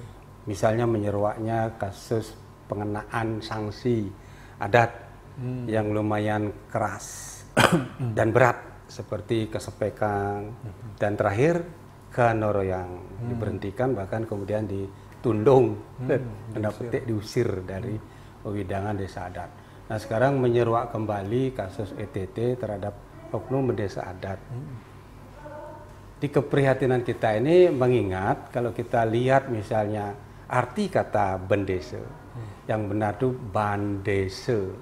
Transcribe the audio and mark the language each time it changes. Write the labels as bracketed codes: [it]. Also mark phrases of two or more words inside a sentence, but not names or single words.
[id] Misalnya menyeruaknya kasus pengenaan sanksi adat yang lumayan keras dan berat, seperti kesepekan, dan terakhir Kanoro yang diberhentikan, bahkan kemudian ditundung, tanda petik diusir dari wewidangan desa adat. Nah sekarang menyeruak kembali kasus ETT terhadap oknum desa adat. Di keprihatinan kita ini mengingat, kalau kita lihat misalnya arti kata bendese, yang benar itu bandese.